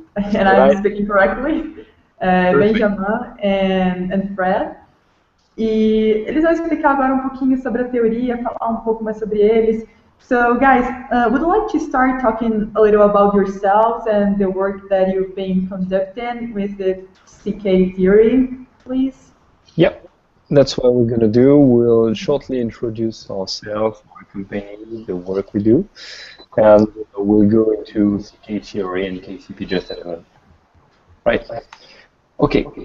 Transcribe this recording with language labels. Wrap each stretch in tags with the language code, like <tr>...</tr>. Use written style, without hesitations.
<en>And I'm speaking correctly. Benjamin and Fred.</en> <pt>E eles vão explicar agora um pouquinho sobre a teoria, falar um pouco mais sobre eles.</pt> <en>So, guys, would you like to start talking a little about yourselves and the work that you've been conducting with the CK theory, please? Yep, that's what we're going to do. We'll shortly introduce ourselves, our company, the work we do, and we'll go into CK theory and KCP just in a minute. Right. Okay.</en>